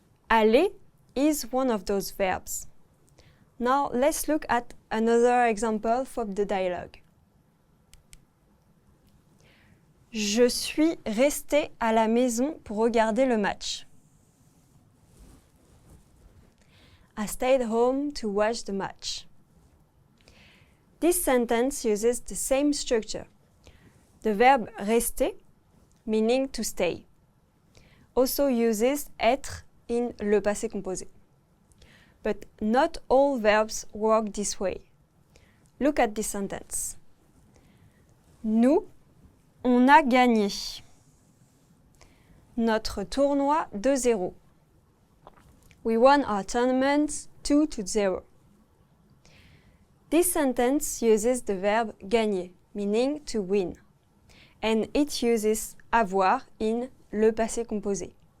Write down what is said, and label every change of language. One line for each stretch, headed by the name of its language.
English: Aller is one of those verbs. Now let's look at another example from the dialogue.
French: Je suis restée à la maison pour regarder le match.
English: I stayed home to watch the match. This sentence uses the same structure. The verb rester, meaning to stay, also uses être in le passé composé. But not all verbs work this way. Look at this sentence.
French: Nous, on a gagné notre tournoi 2-0.
English: We won our tournament 2-0. This sentence uses the verb gagner, meaning to win. And it uses avoir in le passé composé.